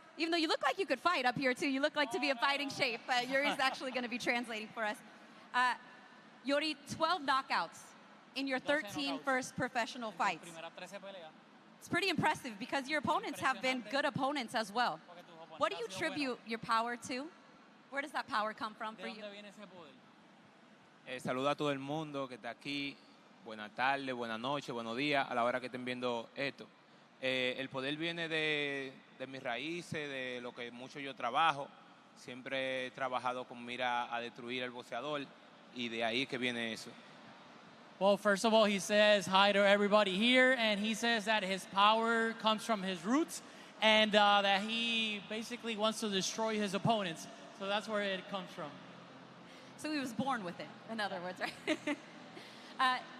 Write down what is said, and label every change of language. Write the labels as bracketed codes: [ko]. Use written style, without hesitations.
[en] Even though you look like you could fight up here, too. You look like to be in fighting shape. Yuri's actually going to be translating for us. Yuri, 12 knockouts in your 13 first professional fights. It's pretty impressive because your opponents have been good opponents as well. What do you attribute your power to? Where does that power come from for you? [es] Saludo a todo el mundo que está aquí. Buenas tardes, buenas noches, buenos días a la hora que estén viendo esto. El poder viene de mis raíces, de lo que mucho yo trabajo. Siempre he trabajado con mira a destruir al boxeador y de ahí que viene eso. [en] Well, first of all, he says hi to everybody here, and he says that his power comes from his roots and that he basically wants to destroy his opponents. So that's where it comes from. So he was born with it, in other words, right?